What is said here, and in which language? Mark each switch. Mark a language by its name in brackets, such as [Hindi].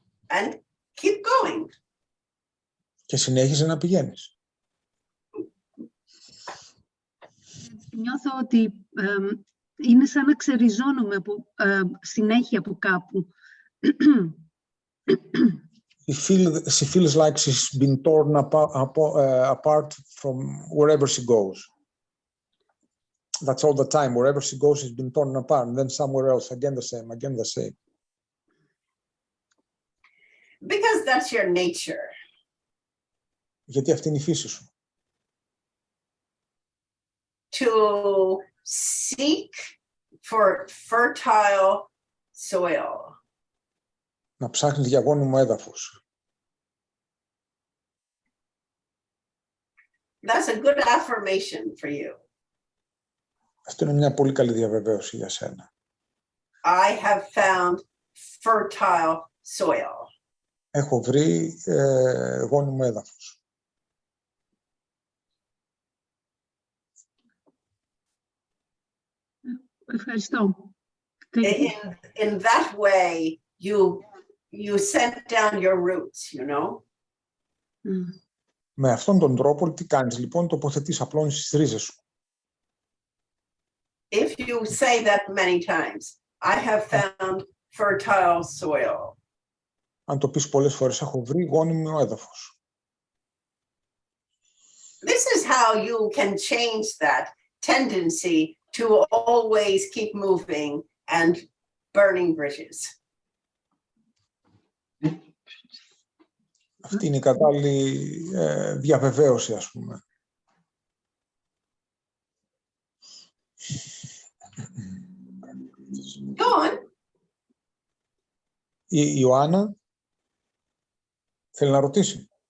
[English] And keep going. [Greek] Και συνέχιζε να πηγαίνεις. Νιώθω ότι είναι σαν να ξεριζώνομαι συνέχεια από κάπου. [English] She feels like she's been torn apart from wherever she goes. That's all the time. Wherever she goes, she's been torn apart. And then somewhere else, again the same. Because that's your nature. [Greek] Γιατί αυτή είναι η φύση σου. [English] To seek for fertile soil. [Greek] Να ψάχνεις για γόνιμο έδαφος. [English] That's a good affirmation for you. [Greek] Αυτό είναι μια πολύ καλή διαβεβαίωση για σένα. [English] I have found fertile soil. [Greek] Έχω βρει γόνιμο έδαφος. Ευχαριστώ. [English] In that way, you sent down your roots, you know. [Greek] Με αυτόν τον τρόπο τι κάνεις λοιπόν, τοποθετείς, απλώνεις τις ρίζες σου. [English] If you say that many times, I have found fertile soil. [Greek] Αν το πεις πολλές φορές, έχω βρει γόνιμο έδαφος. [English] This is how you can change that tendency to always keep moving and burning bridges. [Greek] Αυτή είναι η κατάλληλη διαβεβαίωση, ας πούμε. [English] Go on. [Greek] Η Ιωάννα θέλει να ρωτήσει.